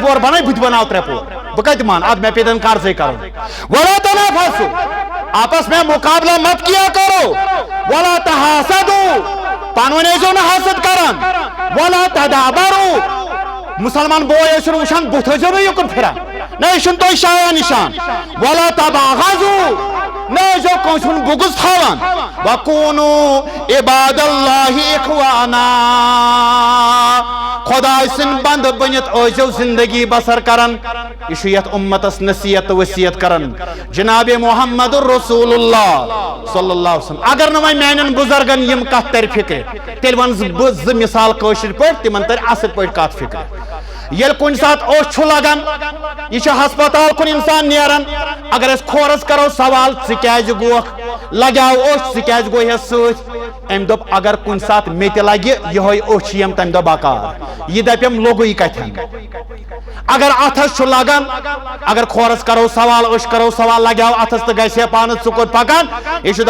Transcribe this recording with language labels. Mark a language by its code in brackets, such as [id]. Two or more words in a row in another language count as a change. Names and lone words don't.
[ks] پور بنٲے بہٕ تہِ بناو ترٛےٚ پور بہٕ کتہِ مان اد مےٚ پیٚتن قرضے کرُن [ar] ولا تنافسوا [ur] آپس میں مقابلہ مت کیا کرو [ar] ولا تحاسدوا [ks] پانہٕ ؤنۍ ٲسۍزیو نہٕ حسد کران [ar] ولا تدابروا [ks] مسلمان بوے ٲسِو نہٕ وٕچھان بُتھ ٲسۍزیو نہٕ یُکُن پھران نہ ٲسِو تُہۍ شایان نِشان [ar] ولا تباغضوا [ks] نہ ٲسۍزیو کٲنٛسہِ ہُنٛد بُغض تھاوان [ar] وکونوا عباد اللہ اخوانا [ks] خداے سٕنٛدۍ بنٛدٕ بٔنِتھ ٲسۍزیو زندگی بسر کران یہ چھُ یتھ اُمتس نصیحت تہٕ وصیت کران جناب محمد رسول اللہ [ar] صلی اللہ علیہ وسلم [ks] اگر نہٕ وۄنۍ میانٮ۪ن بُزرگن یِم کتھ ترِ فکرِ تیٚلہِ ونہٕ بہٕ زٕ مثال کٲشِر پٲٹھۍ تِمن ترِ اصل پٲٹھۍ کتھ فکرِ ییٚلہِ کُنہِ ساتہٕ اوٚش چھُ لگان یہ چھُ ہسپتال کُن انسان نیران اگر أسۍ کھورس کرو سوال ژٕ کیازِ گوکھ لگیو اوٚش ژٕ کیازِ گوہس سۭتۍ أمۍ دوٚپ اگر کُنہِ ساتہٕ مےٚ تہِ لگہِ یِہوے اوٚش یِم تمہِ دۄہ بکار یہِ دپیم لوٚگُے کتھن اگر اتھس چھُ لگان اگر کھورس کرو سوال أسۍ کرو سوال لگیو اتھس تہٕ گژھِ ہے پانہٕ ژٕ کوٚت پکان یہِ چھُ